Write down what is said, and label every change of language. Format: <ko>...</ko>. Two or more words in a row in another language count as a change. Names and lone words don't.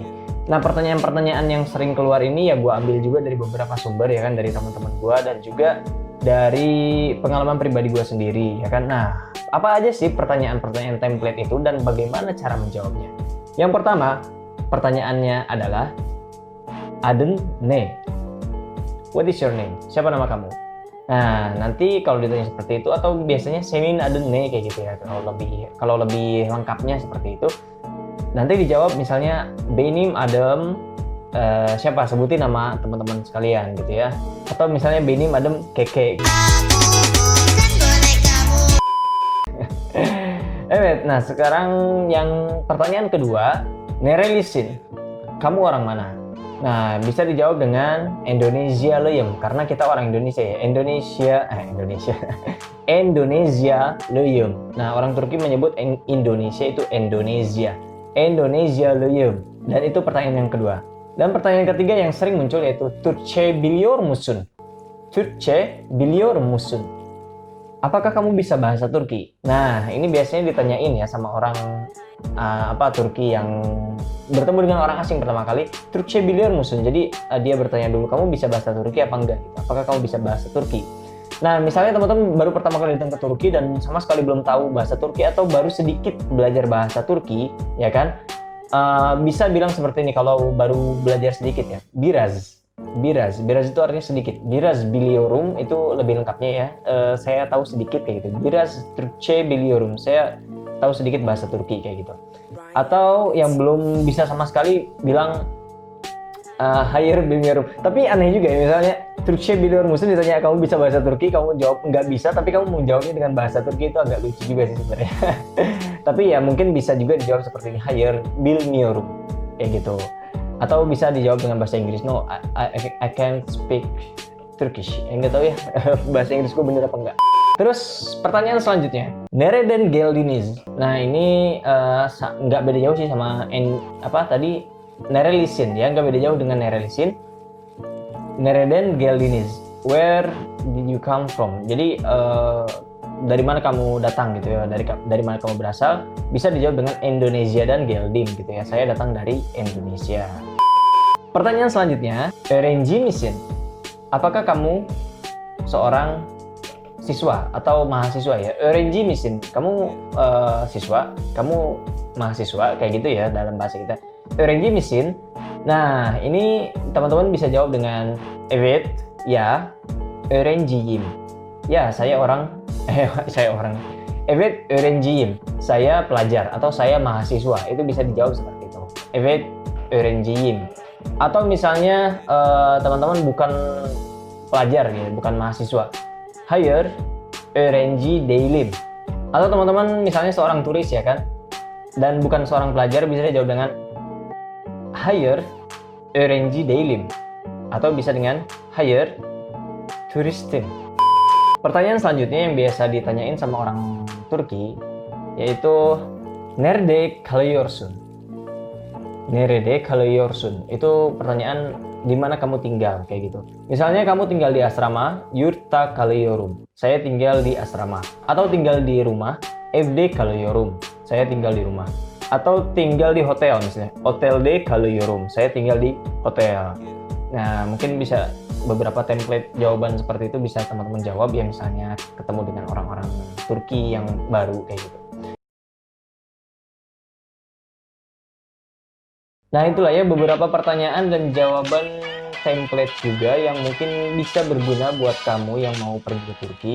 <id>Nah, pertanyaan-pertanyaan yang sering keluar ini ya gue ambil juga dari beberapa sumber ya kan, dari teman-teman gue dan juga dari pengalaman pribadi gue sendiri ya kan. Nah, apa aja sih pertanyaan-pertanyaan template itu dan bagaimana cara menjawabnya? Yang pertama, pertanyaannya adalah</id> <tr>Adın ne?</tr> <en>What is your name?</en> <id>Siapa nama kamu? Nah, nanti kalau ditanya seperti itu atau biasanya</id> <tr>senin adın ne</tr> <id>kayak gitu ya. Kalau lebih lengkapnya seperti itu. Nanti dijawab misalnya</id> <tr>benim adım</tr> <id>siapa? Sebutin nama teman-teman sekalian gitu ya. Atau misalnya</id> <tr>benim adım keke.</tr> <id>Nah sekarang yang pertanyaan kedua, nerelisin? Kamu orang mana? Nah, bisa dijawab dengan</id> <tr>Indonesia leyem,</tr> <id>karena kita orang Indonesia ya.</id> <tr>Indonesia Indonesia leyem.</tr> <id>Nah, orang Turki menyebut Indonesia itu Indonesia.</id> <tr>Indonesia leyem.</tr> <id>Dan itu pertanyaan yang kedua. Dan pertanyaan ketiga yang sering muncul yaitu</id> <tr>Türkçe biliyor musun? Türkçe biliyor musun?</tr> <id>Apakah kamu bisa bahasa Turki? Nah, ini biasanya ditanyain ya sama orang Turki yang bertemu dengan orang asing pertama kali.</id> <tr>Türkçe biliyor musun?</tr> <id>Jadi dia bertanya dulu, kamu bisa bahasa Turki apa enggak? Gitu. Apakah kamu bisa bahasa Turki? Nah, misalnya teman-teman baru pertama kali datang ke Turki dan sama sekali belum tahu bahasa Turki atau baru sedikit belajar bahasa Turki, ya kan? Bisa bilang seperti ini kalau baru belajar sedikit ya. Biraz itu artinya sedikit.</id> <tr>Biraz biliyorum</tr> <id>itu lebih lengkapnya ya. Saya tahu sedikit kayak gitu.</id> <tr>Biraz Türkçe biliyorum.</tr> <id>Saya tahu sedikit bahasa Turki kayak gitu. Atau yang belum bisa sama sekali bilang</id> <tr>hayır bilmiyorum.</tr> <id>Tapi aneh juga ya, misalnya</id> <tr>Türkçe biliyorum musun</tr> <id>ditanya kamu bisa bahasa Turki, kamu jawab nggak bisa, tapi kamu mau jawabnya dengan bahasa Turki, itu agak lucu juga sih sebenarnya. Tapi ya mungkin bisa juga dijawab seperti ini,</id> <tr>hayır bilmiyorum</tr> <id>kayak gitu. Atau bisa dijawab dengan bahasa Inggris,</id> <en>no I can't speak Turkish.</en> <id>Nggak tahu ya bahasa Inggris gue bener apa enggak. Terus pertanyaan selanjutnya,</id> <tr>nereden geldiniz?</tr> <id>Nah ini nggak beda jauh sih sama tadi nerelisin ya, nggak beda jauh dengan nerelisin.</id> <tr>Nereden geldiniz?</tr> <en>Where did you come from?</en> <id>Jadi dari mana kamu datang gitu ya, dari mana kamu berasal, bisa dijawab dengan</id> <tr>Indonesia dan geldim</tr> <id>gitu ya. Saya datang dari Indonesia. Pertanyaan selanjutnya,</id> <tr>öğrenci misin?</tr> <id>Apakah kamu seorang siswa atau mahasiswa ya?</id> <tr>Öğrenci misin?</tr> <id>Kamu siswa, kamu mahasiswa kayak gitu ya dalam bahasa kita.</id> <tr>Öğrenci misin?</tr> <id>Nah, ini teman-teman bisa jawab dengan</id> <tr>evet, ya, öğrenciyim.</tr> <id>Ya, saya orang.</id> <tr>Evet, öğrenciyim.</tr> <id>Saya pelajar atau saya mahasiswa. Itu bisa dijawab seperti itu.</id> <tr>Evet, öğrenciyim.</tr> <id>Atau misalnya teman-teman bukan pelajar gitu, bukan mahasiswa.</id> <tr>Hayır, öğrenci değilim.</tr> <id>Atau teman-teman misalnya seorang turis ya kan, dan bukan seorang pelajar, bisa dijawab dengan</id> <tr>hayır, öğrenci değilim.</tr> <id>Atau bisa dengan</id> <tr>hayır, turistim.</tr> <id>Pertanyaan selanjutnya yang biasa ditanyain sama orang Turki yaitu</id> <tr>nerede kalıyorsun? Nerede kalıyorsun?</tr> <id>Itu pertanyaan di mana kamu tinggal kayak gitu. Misalnya kamu tinggal di asrama,</id> <tr>yurtta kalıyorum.</tr> <id>Saya tinggal di asrama. Atau tinggal di rumah,</id> <tr>evde kalıyorum.</tr> <id>Saya tinggal di rumah. Atau tinggal di hotel misalnya,</id> <tr>otelde kalıyorum.</tr> <id>Saya tinggal di hotel. Nah, mungkin bisa beberapa template jawaban seperti itu bisa teman-teman jawab ya, misalnya ketemu dengan orang-orang Turki yang baru kayak gitu. Nah itulah ya beberapa pertanyaan dan jawaban template juga yang mungkin bisa berguna buat kamu yang mau pergi ke Turki.</id>